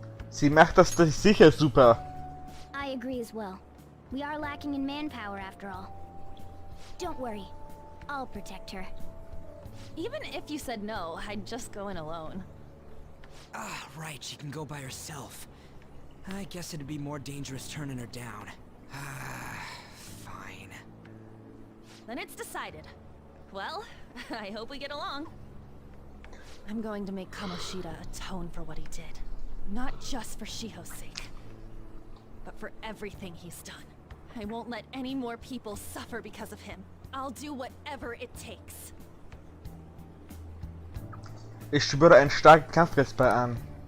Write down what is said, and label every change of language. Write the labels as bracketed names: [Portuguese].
[German] Sie macht das sicher super. [English] I agree as well. We are lacking in manpower after all. Don't worry. I'll protect her. Even if you said no, I'd just go in alone. Ah, right, she can go by herself. I guess it'd be more dangerous turning her down. Ah, fine. Then it's decided. Well, I hope we get along. I'm going to make Kamoshida atone for what he did. Not just for Shiho's sake, but for everything he's done. I won't let any more people suffer because of him. I'll do whatever it takes. [German] Ich spüre einen starken Kampfgeist bei an.